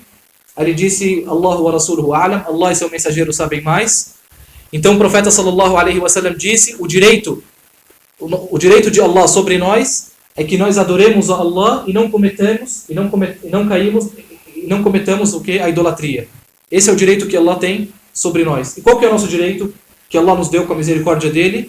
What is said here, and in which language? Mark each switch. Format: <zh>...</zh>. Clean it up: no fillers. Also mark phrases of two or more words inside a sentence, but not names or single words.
<pt>Aí ele disse:</pt> <ar>الله ورسوله أعلم,</ar> <pt>Allah e seu mensageiro sabem mais. Então o profeta</pt> <ar>صلى الله عليه وسلم</ar> <pt>disse: o direito de Allah sobre nós é que nós adoremos a Allah e não cometamos o que? A idolatria. Esse é o direito que Allah tem sobre nós. E qual que é o nosso direito que Allah nos deu com a misericórdia dele?</pt>